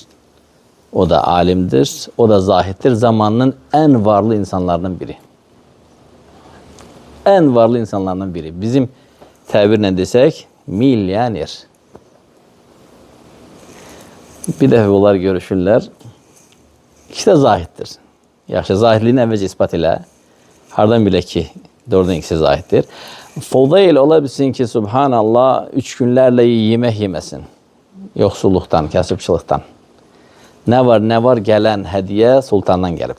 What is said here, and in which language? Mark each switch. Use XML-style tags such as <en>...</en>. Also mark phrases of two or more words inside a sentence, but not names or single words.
<tr>O da alimdir, o da zahittir. Zamanının en varlı insanlarından biri. En varlı insanlardan biri. Bizim tabirle desek milyoner. Bir defa onlar görüşürler. İkisi de zahittir.</tr> <az>Yaxşı, zahitliğini əvvəlcə ispat elə. Hardan bile ki, doğrudan ikisi zahittir. Fudayl ola bilsin ki, subhanallah, 3 günlərlə yemək yeməsin. Yoxsulluqdan, kasıbçılıqdan. Ne var gələn hədiyyə sultandan gəlib.</az>